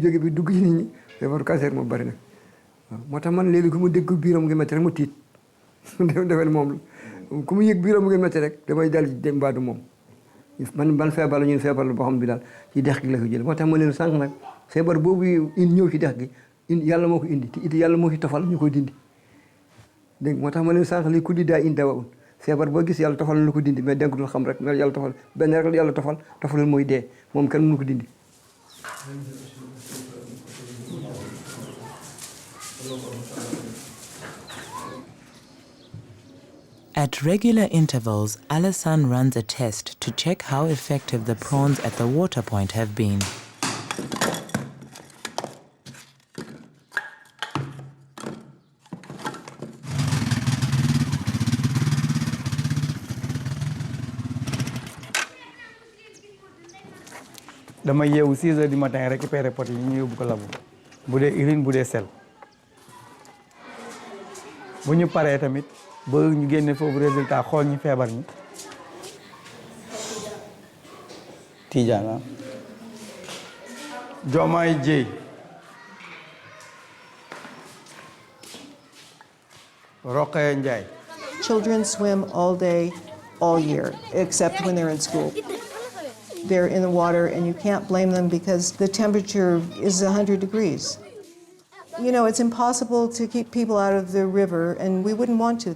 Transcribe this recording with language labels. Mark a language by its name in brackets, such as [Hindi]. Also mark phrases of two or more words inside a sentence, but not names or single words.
[Wolof] jóge bi dugg ci nit ñi feebaru cancer moom bari na waaw moo tax man léegi ku mu dégg biiram ngi métti rek mu tiit defe ne moom la ku mu yëg biiram ngi métti rek damay dal ci dem baadu moom ban feebar la ñun feebar la boo xam bi daal ci dex gi la ko jël moo tax ma leen sànq nag feebar boobu ñëw ci dex gi yàlla moo ko indi te it yàlla moo ci tofal ñu koy dindi dégg moo tax ma leen sànq li ku di daa indi dawa feebar boo gis yàlla tofal na ko dindi mais dénk dul xam rek mais yàlla tofal benn rek yàlla tofal mooy dee moom kenn mënu ko dindi. [English] At regular intervals, Alassane runs a test to check how effective the prawns at the water point have been. [Wolof] dama yeewu 6 [French] heures du matin récupérer [Wolof] pot yi ñu yóbbu ko labu bu dee urine bu dee sel bu ñu paree tamit ba ñu génne foofu résultat xool ñi feebar ñi Tidiane Diomaye Dièye Rokhaya Ndiaye. [English] Children swim all day, all year, except when they're in school. They're in the water, and you can't blame them because the temperature is 100 degrees. You know, it's impossible to keep people out of the river, and we wouldn't want to.